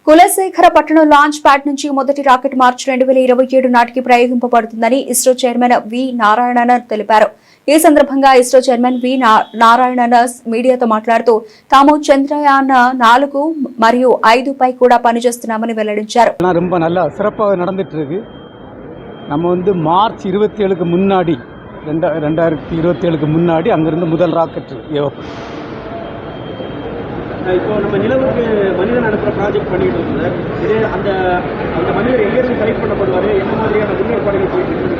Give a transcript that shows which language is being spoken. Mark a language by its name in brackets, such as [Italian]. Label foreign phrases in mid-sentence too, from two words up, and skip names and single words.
[Telugu] కులశేఖరపట్నం లాంచ్ ప్యాడ్ నుంచి మొదటి రాకెట్ మార్చి 2027 నాటికి ప్రయోగింపబడుతుందని ఇస్రో చైర్మన్ వి నారాయణన్ తెలిపారు. ఈ సందర్భంగా ఇస్రో చైర్మన్ వి నారాయణన్ మీడియాతో మాట్లాడుతూ తాము చంద్రయాన్ 4 మరియు 5 పై కూడా పనిచేస్తున్నామని వెల్లడించారు. [Tamil] ரொம்ப நல்ல சிறப்பாக நடந்துட்டு இருக்கு. நம்ம வந்து மார்ச் 27க்கு முன்னாடி 2027க்கு முன்னாடி அங்கிருந்து முதல் ராக்கெட் ஏவப்படும். இப்போ நம்ம நிலவுக்கு மனிதன் அனுப்புகிற ப்ராஜெக்ட் பண்ணிட்டு இருக்கோம் சார். இதே அந்த மனிதர் எங்கேருந்து செலக்ட் பண்ணப்படுவார், என்ன மாதிரியான முன்னேற்பாடுகள் போயிட்டு இருக்கு?